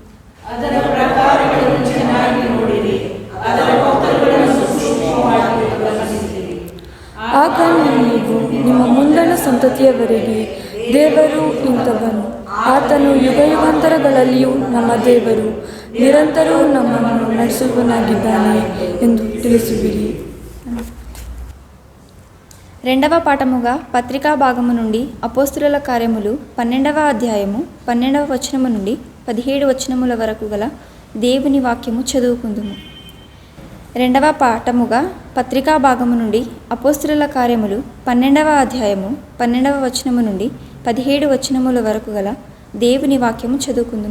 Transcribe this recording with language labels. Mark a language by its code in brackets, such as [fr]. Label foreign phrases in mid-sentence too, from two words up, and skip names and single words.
[kn] ಆಗ ನೀವು ನಿಮ್ಮ ಮುಂದಣ ಸಂತತಿಯವರೆಗೆ ದೇವರು ಇಂಥವನು, ಆತನು ಯುಗಯುಗಾಂತರಗಳಲ್ಲಿಯೂ ನಮ್ಮ ದೇವರು, ನಿರಂತರವೂ ನಮ್ಮನ್ನು ನಡೆಸುವನಾಗಿದ್ದಾನೆ ಎಂದು ತಿಳಿಸುವಿರಿ. [te] రెండవ పాఠముగా పత్రికా భాగము నుండి అపోస్తుల కార్యములు 12వ అధ్యాయము 12వ వచనము నుండి 17 వచనముల వరకు గల దేవుని వాక్యము చదువుకుందుము. రెండవ పాఠముగా పత్రికా భాగము నుండి అపోస్తుల కార్యములు 12వ అధ్యాయము 12వ వచనము నుండి 17 వచనముల వరకు గల దేవుని వాక్యము చదువుకుందుము.